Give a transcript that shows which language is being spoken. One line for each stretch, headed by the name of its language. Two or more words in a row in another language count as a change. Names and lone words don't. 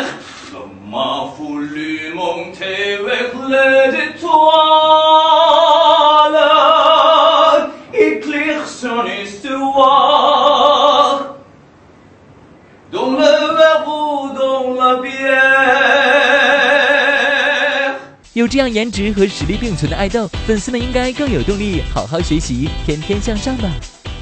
French: L'homme a voulu monter avec les étoiles, écrire son histoire, dans le verrou, dans la pierre。
Chinese: 有这样颜值和实力并存的爱豆，粉丝们应该更有动力，好好学习，天天向上吧。